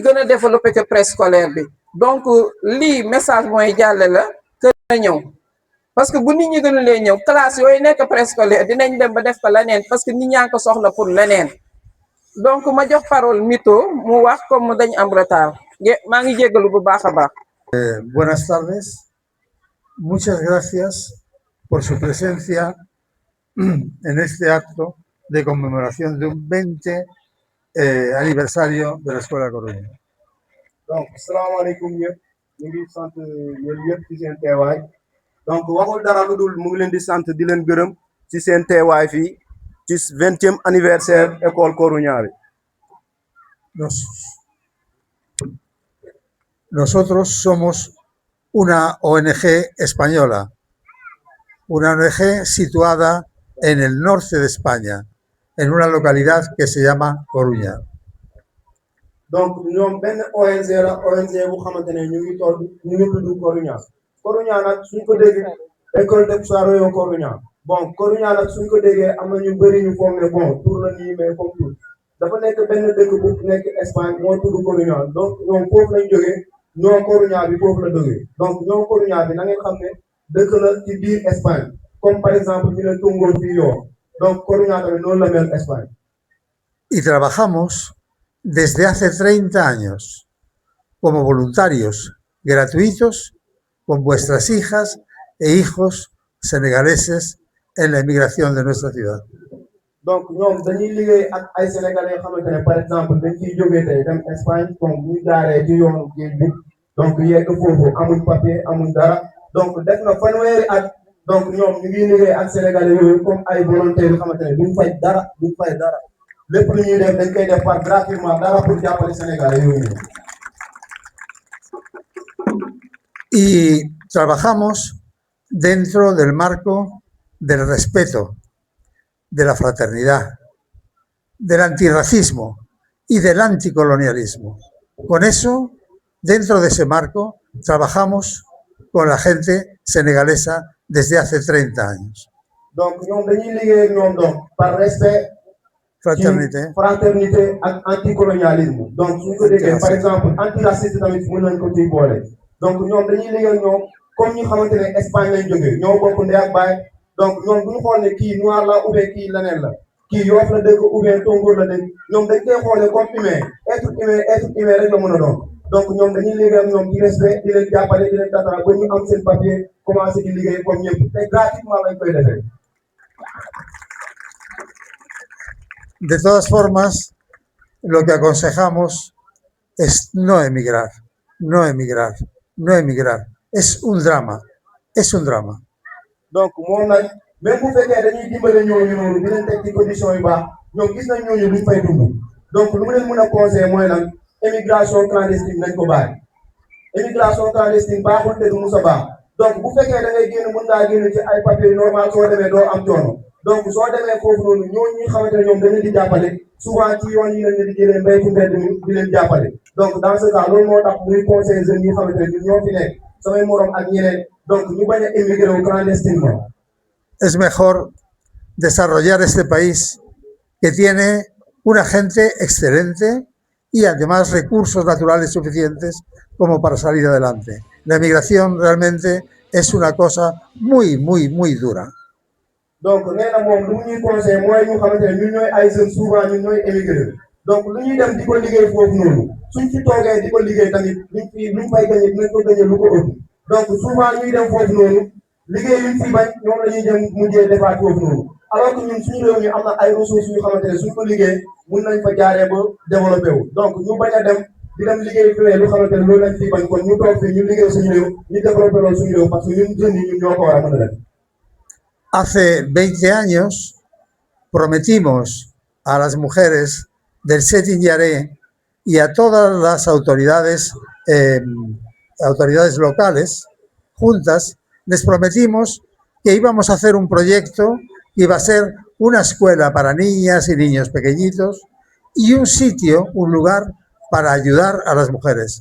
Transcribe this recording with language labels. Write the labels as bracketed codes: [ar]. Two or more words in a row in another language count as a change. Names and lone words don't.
[wo] gën a développer que préscolaire bi donc lii message mooy jàlle la que na ñëw [fr] parce que [wo] bu nit ñi gën a lee ñëw classe yooyu nekk préscolaire dinañ dem ba def ko leneen [fr] parce que [wo] nit ñaa ngi ko soxla pour leneen donc ma jox parole mito mu wax comme dañ am retard maa ngi jéggalu bu baax a baax. [es] Buenas tardes, muchas gracias por su presencia en este acto de conmemoración de un 20 aniversario de la Escuela Coruña. [wo] donc salaamaaleykum ñëpp ñu ngi sant yéen yëpp ci seen teewaay donc waxul dara lu dul mu ngi leen di sant di leen gërëm ci seen teewaay fii ci 20e [fr] anniversaire école [wo] Korounian bi. [es] Nosotros somos una ONG española, una ONG situada en el norte de España, en una localidad que se llama Coruña. [wo] donc ñoom benn ONG la ONG bu xamante ne ñu ngi tudd Korounian. Korounian nag suñ ko déggee école de Saroyo Korounian bon Korounian nag suñ ko déggee am na ñu bëri ñu foog ne bon tur la nii mais comme tur dafa nekk benn dëkk bu nekk Espagne moo tudd Korounian donc ñoom foofu lañ jógee ñoo Korounian bi foofu la jógee donc ñoo Korounian bi na ngeen xam ne dëkk la ci biir Espagne [fr] comme par exemple [wo] ñu ne Tungoor fii Yoff donc Korounian tamit noonu la mel Espagne. [es] Y trabajamos desde hace 30 años como voluntarios gratuitos con vuestras hijas e hijos senegaleses en la emigración de nuestra ciudad. [wo] donc ñoom dañuy liggéey ak ay sénégalais yoo xamante ne [fr] par exemple [wo] dañ ciy jógee tey dem Espagne donc ñu jaaree ci yoonu géej bi donc yegg foofu amuñ papier amuñ dara donc def na fanweeri at donc ñoom ñu ngi liggéey ak sénégalais yooyu comme ay volontaires yoo xamante ne duñ fay dara lépp lu ñuy def dañ koy def [fr] par gratuitement [wo] dara pour jàppale sénégalais yooyu. [es] Y trabajamos dentro del marco del respeto, de la fraternidad, del antirracismo y del anticolonialismo. Con eso, dentro de ese marco, trabajamos con la gente senegalesa desde hace 30 años. [wo] donc ñoom dañuy liggéey ak ñoom donc [fr] par respect, [wo] fraternité, fraternité ak anticolonialisme donc suñ ko déggee [fr] par exemple [wo] antiraciste tamit mën nañ ko ciy boole donc ñoom dañuy liggéey ñoom comme ñi xamante ne Espagne lañ jógee ñoo bokk ndey ak baay donc ñoom bu ñu xool ne kii noir la [fr] ou bien [wo] kii leneen la kii Yoff la dëkk [fr] ou bien [wo] Tongoor la dëkk ñoom dañ koy xoolee [fr] comme humain être humain [wo] rek la mën a doon donc ñoom dañuy liggéey ak ñoom ci respect di leen jàppale di leen tatara ba ñu am seen papier commencé di liggéey comme ñëpp te gratuitement lañ koy defee. [es] De todas formas, lo que aconsejamos es no emigrar, no emigrar, no emigrar. Es un drama, es un drama. [wo] donc moom nag même bu fekkee dañuy dimbale ñooñu noonu di leen teg ci condition yu baax ñoom gis nañ ñooñu luñ fay dund donc lu mu leen mën a conseiller mooy lan [fr] émigration clandestine [wo] nañ ko bàyyi [fr] émigration clandestine [wo] baaxul te du mus a baax donc bu fekkee da ngay génn mën ngaa génn ci ay papier normal soo demee doo am coono donc soo demee foofu noonu ñooñu ñi xamante ne ñoom dañu di jàppale souvent ci yoon yi lañ di jëlee mbéy ci mbedd mi di leen jàppale donc [fr] dans ce cas [wo] loolu moo tax muy conseiller jeunes yi xamante ne ñun ñoo fi nekk samay morom ak ñeneen donc ñu bañ a émigrer wu clandestinement. [es] Es mejor desarrollar este país que tiene una gente excelente y además recursos naturales suficientes como para salir adelante. La emigración realmente es una cosa muy, muy, muy dura. [wo] donc nee na moom lu ñuy conseillé mooy ñu xamante ne ñun ñooy ay jeunes souvent ñun ñooy émigré donc lu ñuy dem di ko liggéey foofu noonu suñ ci toogee di ko liggéey tamit luñ fay gagné dinañ ko gagné lu ko ëpp donc souvent ñuy dem foofu noonu liggéey yuñ fi bañ ñoom la ñuy dem mujjee defaat foofu noonu [fr] alors que [wo] ñun suñu réew mi am na ay ressources yu xamante ne suñ ko liggéey mun nañ fa jaaree ba développé wu donc ñu bañ a dem di dem liggéey fii lu xamante ne loolu lañ fi bañ kon ñu toog fii ñu liggéey suñu réew ñu développé loolu suñu réew [fr] parce que [wo] ñun jeunes yi ñun ñoo ko war a mën a def. [es] Hace 20 años prometimos a las mujeres del Setin Yaré y a todas las autoridades locales juntas, les prometimos que íbamos a hacer un proyecto que iba a ser una escuela para niñas y niños pequeñitos y un sitio, un lugar para ayudar a las mujeres.